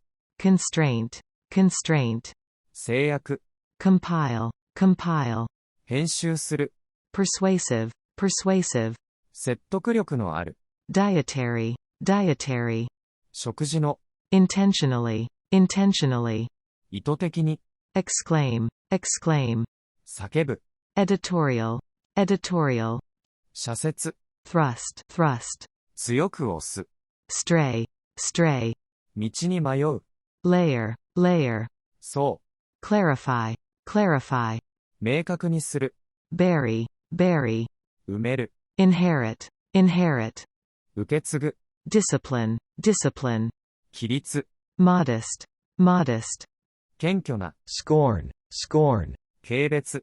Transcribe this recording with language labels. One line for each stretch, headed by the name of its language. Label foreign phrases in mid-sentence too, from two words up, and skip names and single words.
English: constraint, constraint,
Japanese: 制約、
English: compile, compile,
Japanese: 編集する、
English: persuasive, persuasive,
Japanese: 説得力のある、
English: dietary, dietary,
Japanese: 食事の、
English: intentionally, intentionally,
Japanese: 意図的に、
English: exclaim, exclaim,
Japanese: 叫ぶ、
English: editorial, editorial,
Japanese: 社説、
English: thrust, thrust,
Japanese: 強く押す、
English: stray, stray,
Japanese: 道に迷う、
English: layer, layer,
Japanese: そ
English: clarify, clarify,
Japanese: う、明確にする、
English: bury, bury,
Japanese: 埋める、
English: inherit, inherit,
Japanese: 受け継ぐ、
English: discipline, discipline,
Japanese: 規律、
English: modest, modest,
Japanese: 謙虚な、
English: scorn, scorn,
Japanese: 軽蔑、